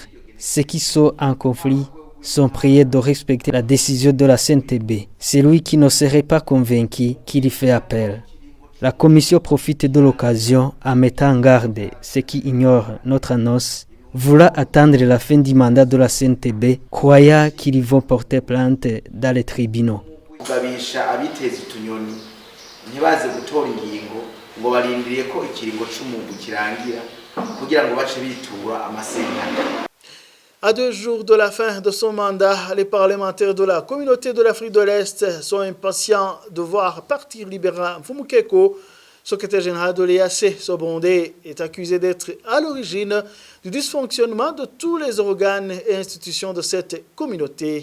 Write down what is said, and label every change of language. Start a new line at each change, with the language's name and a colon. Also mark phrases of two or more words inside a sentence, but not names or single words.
French: Ceux qui sont en conflit sont priés de respecter la décision de la CNTB. Celui qui ne serait pas convaincu qu'il y fait appel. La commission profite de l'occasion en mettant en garde ceux qui ignorent notre annonce, voulant attendre la fin du mandat de la CNTB, croyant qu'ils vont porter plainte dans les tribunaux.
Rundi: Kugabisha abiteza utunyoni ntibaze gutora ingingo ngo barindiriye ko ikiringo c'umuntu kirangira kugira ngo bace bitura amasentare.
French: À 2 jours de la fin de son mandat, les parlementaires de la communauté de l'Afrique de l'Est sont impatients de voir partir libéral Mfumukeko. Secrétaire général de l'EAC, ce Burundais est accusé d'être à l'origine du dysfonctionnement de tous les organes et institutions de cette communauté.